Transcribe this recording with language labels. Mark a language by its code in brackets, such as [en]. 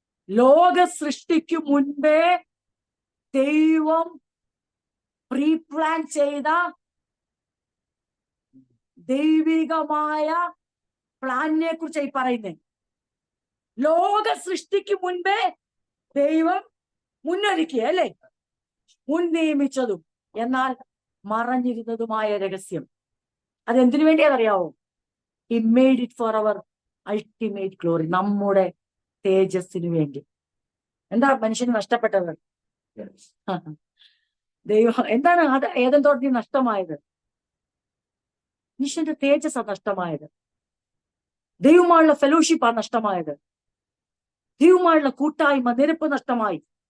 [ml] ലോക സൃഷ്ടിക്കു മുൻപേ ദൈവം പ്രീ പ്ലാൻ ചെയ്ത ദൈവികമായ പ്ലാനിനെ കുറിച്ചായി പറയുന്നത്. ലോക സൃഷ്ടിക്ക് മുൻപേ ദൈവം മുന്നൊരുക്കിയ, അല്ലേ? മുൻ നിയമിച്ചതും എന്നാൽ മറഞ്ഞിരുന്നതുമായ രഹസ്യം. അതെന്തിനു വേണ്ടിയാണെന്നറിയാവോ? [en] He made it for our ultimate glory, [ml] നമ്മുടെ തേജസ്സിനു വേണ്ടി. എന്താ മനുഷ്യന് നഷ്ടപ്പെട്ടത്? ദൈവം എന്താണ് അത് ഏതൻ തോട്ടത്തിൽ നഷ്ടമായത്? മനുഷ്യന്റെ തേജസ്സാ നഷ്ടമായത്. ദൈവമായുള്ള ഫെലോഷിപ്പാ നഷ്ടമായത്. ദൈവമായുള്ള കൂട്ടായ്മ, നിരപ്പ് നഷ്ടമായി.